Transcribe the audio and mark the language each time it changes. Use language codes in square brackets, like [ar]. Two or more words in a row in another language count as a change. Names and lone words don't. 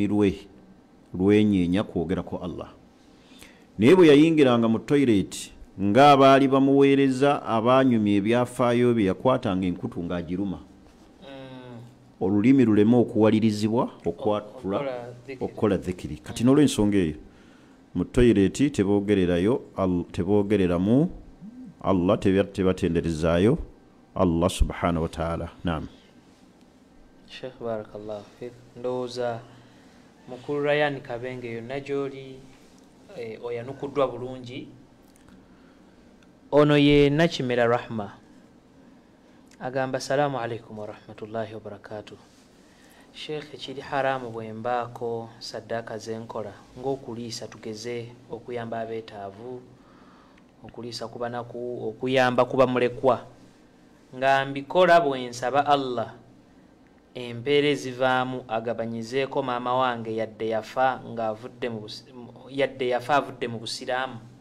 [lg] lwe lwenyeenya kwogera ku Allah naye bwe yayingiranga mu toilet ng'abaali bamuweereza abanyumya ebyafaayo bye yakwatanga enkutu ng'agiruma olulimi luleme okuwalirizibwa okwatula okukola dhikiri kati n'olw'ensonga eyo mu toilet teboogereramu Allah tebatenderezaayo Allah [ar] سبحانه وتعالى. [lg] Naam. Sheikh [ar] بارك الله فيك. [lg] Ndowooza mukulu Ryan Kabenge yonna gy'oli oyanukuddwa bulungi. Ono ye Nakimera Rahma agamba [ar] السلام عليكم ورحمة الله وبركاته. [lg] Sheikh ekiri haramu bwe mbaako saddaaka zenkola ng'okuliisa tugeze okuyamba abeetaavu okuliisa ku banaku okuyamba kuba mulekwa nga mbikola bwe nsaba Allah empeera ezivaamu agabanyizeeko maama wange yadde yafa avudde mu busiraamu.